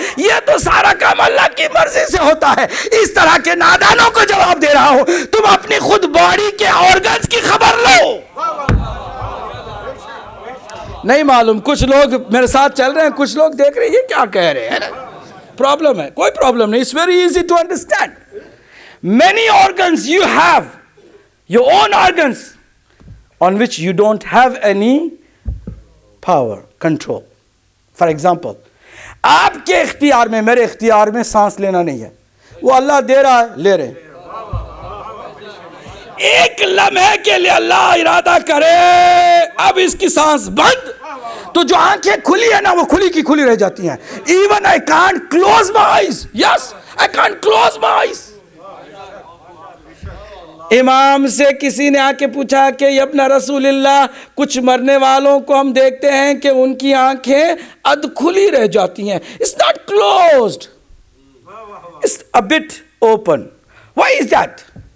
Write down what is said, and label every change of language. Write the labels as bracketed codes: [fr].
[ur] یہ تو سارا کام اللہ کی مرضی سے ہوتا ہے. اس طرح کے نادانوں کو جواب دے رہا ہوں, تم اپنی خود باڈی کے آرگنز کی خبر لو. نہیں معلوم, کچھ لوگ میرے ساتھ چل رہے ہیں, کچھ لوگ دیکھ رہے ہیں یہ کیا کہہ رہے ہیں. پرابلم ہے, کوئی پرابلم نہیں. [en] It's very easy to understand. Many organs you have, your own organs, on which you don't have any power, control. For example, [ur] آپ کے اختیار میں, میرے اختیار میں سانس لینا نہیں ہے, وہ اللہ دے رہا ہے, لے رہے ہیں. ایک لمحے کے لیے اللہ ارادہ کرے اب اس کی سانس بند, تو جو آنکھیں کھلی ہے نا وہ کھلی کی کھلی رہ جاتی ہیں. [en] Even I can't close my eyes. Yes, I can't close my eyes. [ur] امام سے کسی نے آ کے پوچھا کہ ابن رسول اللہ, کچھ مرنے والوں کو ہم دیکھتے ہیں کہ ان کی آنکھیں ادھ کھلی رہ جاتی ہیں. [en] It's not closed. It's a bit open. Why is that?